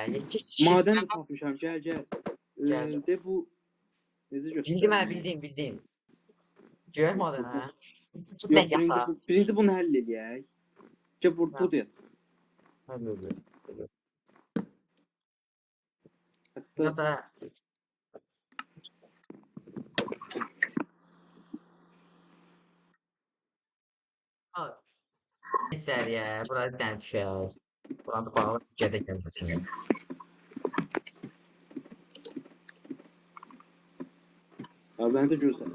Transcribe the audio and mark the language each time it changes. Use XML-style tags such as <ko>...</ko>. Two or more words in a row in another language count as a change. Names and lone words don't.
<az>Maden də tapmışam. Gəl. De bu necə göstərir? Bildim. Görək maden hə. Birinci bunu həll eləyək. Burada yat. Həll eləyək. Batdı.</az> <tr>Ya da Geçer ya. Burada bir tane düşer.</tr> <az>Buranı bağlı gedək gəlməsin.</az> <tr>Ya bende güzel.</tr>